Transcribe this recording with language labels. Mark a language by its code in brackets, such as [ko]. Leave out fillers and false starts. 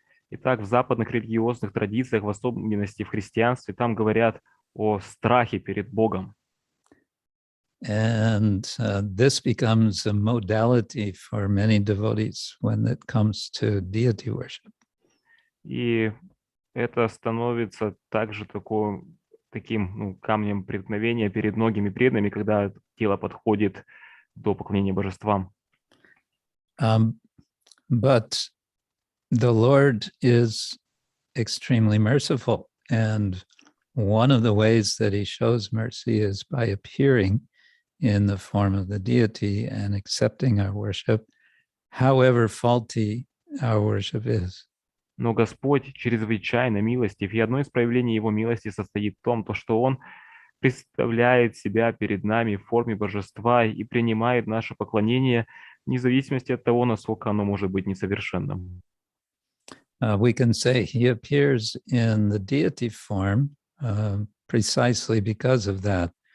[ru] Итак, в западных религиозных традициях, в особенности в христианстве, там говорят о страхе перед Богом. [en] And this becomes a modality for many devotees when it comes to deity worship. [ru] И это становится также таким камнем преткновения перед многими преданными, когда тело подходит до поклонения божествам. [en] But the Lord is extremely merciful, and one of the ways that he shows mercy is by appearing in the form of the deity and accepting our worship, however faulty our worship is. [ru] Но Господь чрезвычайно милостив, и одно из проявлений Его милости состоит в том, что Он представляет себя перед нами в форме божества и принимает наше поклонение вне зависимости от того, насколько оно может быть несовершенным. [en] We can say he appears in the deity form precisely because of that.